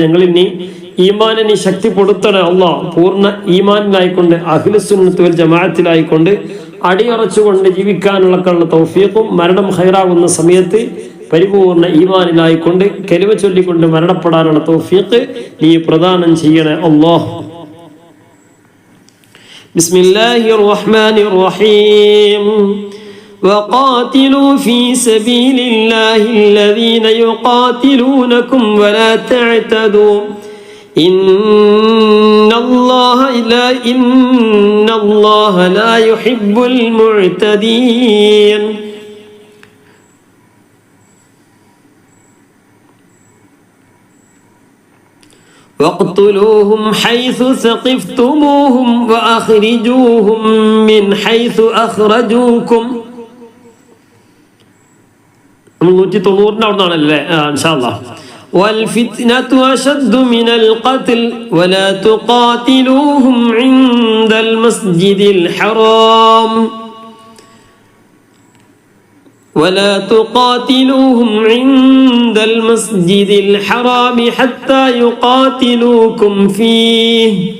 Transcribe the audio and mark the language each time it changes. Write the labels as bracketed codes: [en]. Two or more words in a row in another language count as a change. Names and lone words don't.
[ml] ഞങ്ങളിൽ നീ ഈമാനെ നീ ശക്തിപ്പെടുത്തണേ അല്ലാഹ്. പൂർണ്ണ ഈമാനിലായിക്കൊണ്ട് അഹ്ലുസുന്നത്ത് വൽ ജമാഅത്തിലായിക്കൊണ്ട് അടിയുറച്ചുകൊണ്ട് ജീവിക്കാനുള്ള തൗഫീഖും മരണം ഖൈറാകുന്ന സമയത്ത് പരിപൂർണ്ണ ഈമാനിലായിക്കൊണ്ട് കലിമ ചൊല്ലിക്കൊണ്ട് മരണപ്പെടാനുള്ള തൗഫീഖ് നീ പ്രദാനം ചെയ്യണേ അല്ലാഹ്. [ar] بسم الله الرحمن الرحيم. وقاتلوا في سبيل الله الذين يقاتلونكم ولا تعتدوا إن الله لا يحب المعتدين. واقتلوهم حيث ثقفتموهم وأخرجوهم من حيث أخرجوكم. [ml] 190 അവിടുന്നാണല്ലേ [ar] إن شاء الله. والفتنة أشد من القتل ولا تقاتلوهم عند المسجد الحرام ولا تقاتلوهم عند المسجد الحرام حتى يقاتلوكم فيه